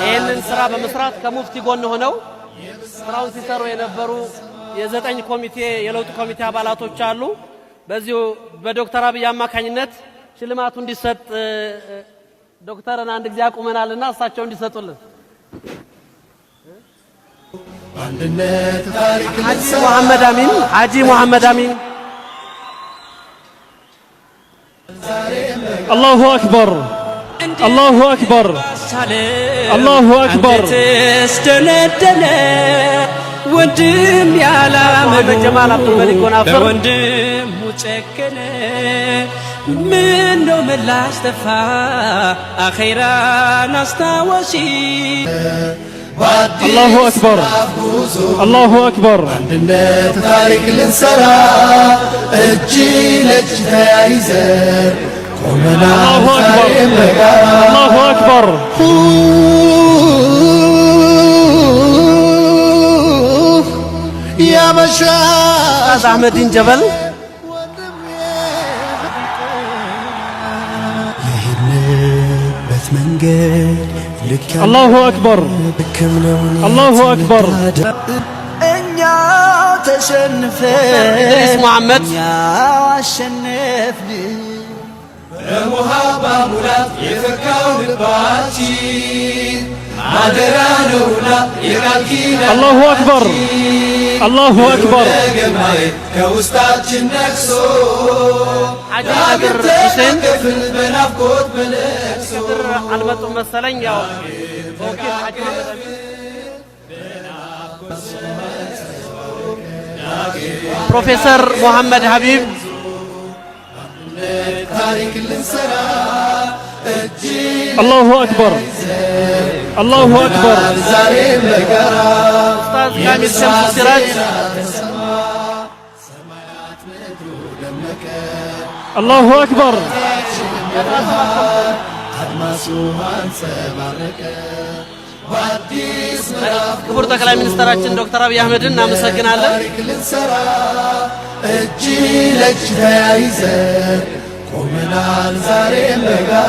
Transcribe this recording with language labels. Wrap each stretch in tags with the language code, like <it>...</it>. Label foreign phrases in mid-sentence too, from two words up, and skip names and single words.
<am>ይህንን ስራ በመስራት ከሙፍቲ ጎን ሆነው ስራውን ሲሰሩ የነበሩ የዘጠኝ ኮሚቴ የለውጥ ኮሚቴ አባላቶች አሉ። በዚሁ በዶክተር አብይ አማካኝነት ሽልማቱ እንዲሰጥ ዶክተርን አንድ ጊዜ አቁመናልና እሳቸው እንዲሰጡልን አንድነት ታሪክ ሐጂ መሐመድ አሚን</am> <ar>الله أكبر الله أكبر الله أكبر</ar> <am>ወንድም ያላመኑ በወንድም ሙጨከነ ምነው ምላሽ ጠፋ አኼራን አስታወሺ</am> <ar>الله أكبر الله أكبر</ar> <am>አንድነት ታሪክ ልንሰራ እጅ ለእጅ ተያይዘን ቆመናል ዛሬም በጋራ</am> <ar>الله أكبر يا مشايخ أحمد جبل الله أكبر الله أكبر</ar> <am>እኛ إدريس محمد እኛ አሸነፍን በሙሃባ ሙላት የፈካው ልባችን አደራ ነውና የቃል ኪዳን</am> <ar>الله أكبر الله أكبر</ar> <am>ገማይ ከውስጣችን ነክሶ حاجة نادر حسين ክፍል በናፍቆት በለቅሶ አልመጡም መሰለኝ ያው ወኪል ሐጂ ፕሮፌሰር ሙሐመድ ሀቢብ ታሪክ ልንሰራ እጅ</am> <ar>الله أكبر الله أكبر</ar> <am>ዛሬም በጋራ ኡስታዝ ካሚል ሸምሱ ሲራጅ</am> <ar>الله أكبر</ar> <am>አድማሱ አንጸባረቀ በአዲስ ምዕራፍ ክቡር ጠቅላይ ሚኒስትራችን ዶክተር አብይ አህመድን እናመሰግናለን። ታሪክ ልንሰራ እጅ ለእጅ ተያይዘን ቆመናል ዛሬም በጋራ</am>